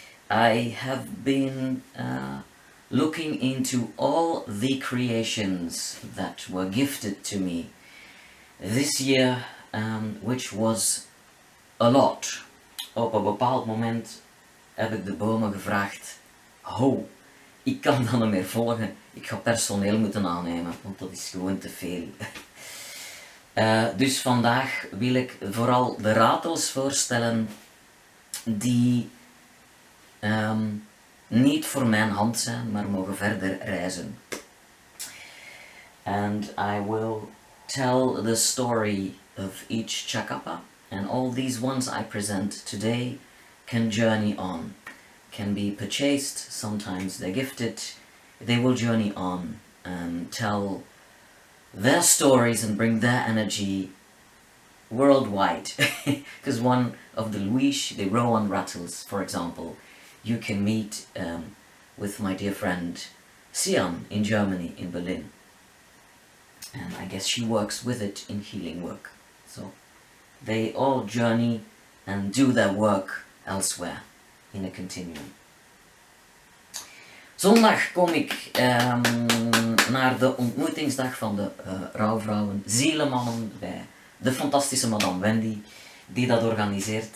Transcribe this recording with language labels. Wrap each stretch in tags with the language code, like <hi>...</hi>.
<en>I have been looking into all the creations that were gifted to me this year, which was a lot.</en> <nl>Op een bepaald moment heb ik de bomen gevraagd: ho, ik kan dat niet meer volgen, ik ga personeel moeten aannemen, want dat is gewoon te veel. Dus vandaag wil ik vooral de ratels voorstellen die niet voor mijn hand zijn, maar mogen verder reizen.</nl> <en>And I will tell the story of each Chacapa, and all these ones I present today can journey on, can be purchased, sometimes they're gifted. They will journey on and tell their stories and bring their energy worldwide. Because one of the Louis, the Rowan Ratels, for example, you can meet with my dear friend Sian in Germany, in Berlin. And I guess she works with it in healing work. So they all journey and do their work elsewhere in a continuum.</en> <nl>Zondag kom ik naar de ontmoetingsdag van de rouwvrouwen, zielenmannen bij de fantastische madame Wendy, die dat organiseert.</nl>